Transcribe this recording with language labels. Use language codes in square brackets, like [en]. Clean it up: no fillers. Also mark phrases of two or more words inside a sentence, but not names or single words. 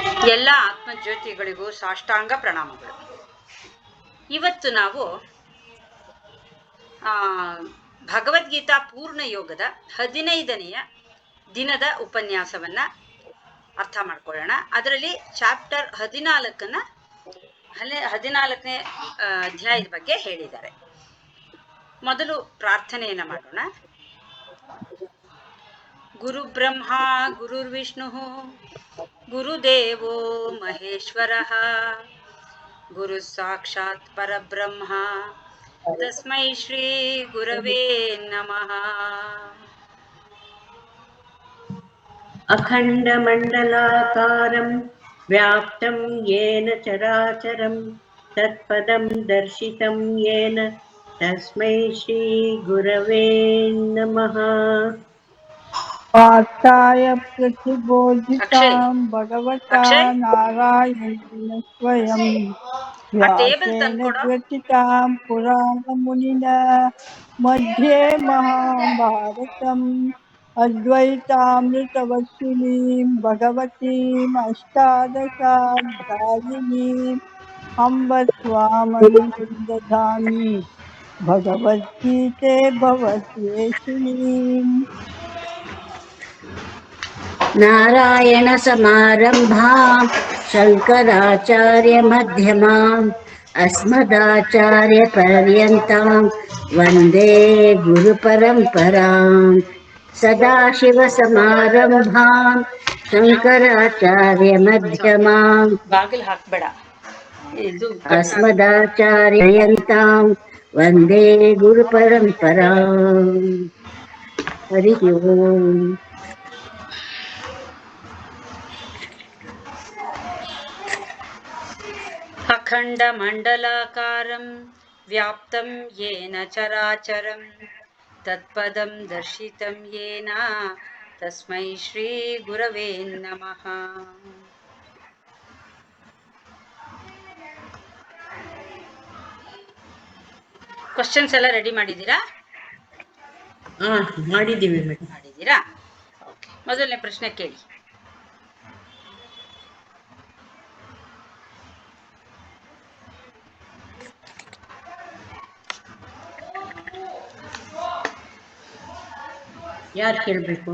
[kn] ಎಲ್ಲ ಆತ್ಮಜ್ಯೋತಿಗಳಿಗೂ ಸಾಷ್ಟಾಂಗ ಪ್ರಣಾಮಗಳು. ಇವತ್ತು ನಾವು ಭಗವದ್ಗೀತಾ ಪೂರ್ಣ ಯೋಗದ 15ನೆಯ ದಿನದ ಉಪನ್ಯಾಸವನ್ನ ಅರ್ಥ ಮಾಡ್ಕೊಳ್ಳೋಣ. ಅದರಲ್ಲಿ ಚಾಪ್ಟರ್ 14ನೇ ಅಧ್ಯಾಯದ ಬಗ್ಗೆ ಹೇಳಿದ್ದಾರೆ. ಮೊದಲು ಪ್ರಾರ್ಥನೆಯನ್ನ ಮಾಡೋಣ. [sa] ಗುರು ಬ್ರಹ್ಮ ಗುರುರ್ವಿಷ್ಣು ಗುರುದೇವೋ ಮಹೇಶ್ವರಃ ಗುರು ಸಾಕ್ಷಾತ್ ಪರಬ್ರಹ್ಮ ತಸ್ಮೈ ಶ್ರೀ ಗುರವೇ ನಮಃ. ಅಖಂಡ ಮಂಡಲಾಕಾರಂ ವ್ಯಾಪ್ತಂ ಯೇನ ಚರಾಚರಂ ತತ್ಪದಂ ದರ್ಶಿತಂ ಯೇನ ತಸ್ಮೈ ಶ್ರೀ ಗುರವೇ ನಮಃ. ಪಾರ್ಥಾಯ ಪ್ರತಿಬೋಧಿತಾಂ ಭಗವತಾ ನಾರಾಯಣೇನ ಸ್ವಯಂ ವ್ಯಾಸೇನ ಗ್ರಥಿತಾಂ ಪುರಾಣ ಮುನಿನ ಮಧ್ಯೆ ಮಹಾಭಾರತಂ ಅದ್ವೈತಾಮೃತವರ್ಷಿಣೀಂ ಭಗವತೀಂ ಅಷ್ಟಾದಶಾಧ್ಯಾಯಿನೀಂ ಅಂಬ ಸ್ವಾಮಿ ದದಾಮಿ ಭಗವದ್ಗೀತೆ ಭವದ್ವೇಷಿಣೀಂ. ನಾರಾಯಣ ಸಮಾರಂಭಾಂ ಶಂಕರಾಚಾರ್ಯ ಮಧ್ಯಮಾಂ ಅಸ್ಮದಾಚಾರ್ಯ ಪರ್ಯಂತಾಂ ವಂದೇ ಗುರು ಪರಂಪರಾಂ. ಸದಾಶಿವ ಸಮಾರಂಭಾಂ ಶಂಕರಾಚಾರ್ಯ ಮಧ್ಯಮಾಂ [kn] ಬಾಗಿಲು ಹಾಕ್ಬೇಡ, [sa] ಅಸ್ಮದಾಚಾರ್ಯ ಪರ್ಯಂತಾಂ ವಂದೇ ಗುರು ಪರಂಪರಾಂ. ಹರಿ ಓಂ. ಅಖಂಡ ಮಂಡಲಾಕಾರಂ ವ್ಯಾಪ್ತಂ ಯೇನ ಚರಾಚರಂ ತತ್ಪದಂ ದರ್ಶಿತಂ ಯೇನ ತಸ್ಮೈ ಶ್ರೀ ಗುರವೇ ನಮಃ. [kn] ಕ್ವಶನ್ಸ್ ಎಲ್ಲ ರೆಡಿ ಮಾಡಿದ್ದೀರಾ? ಮಾಡಿದ್ದೀರಾ? ಮೊದಲನೇ ಪ್ರಶ್ನೆ ಕೇಳಿ. ಯಾರು ಕೇಳಬೇಕು?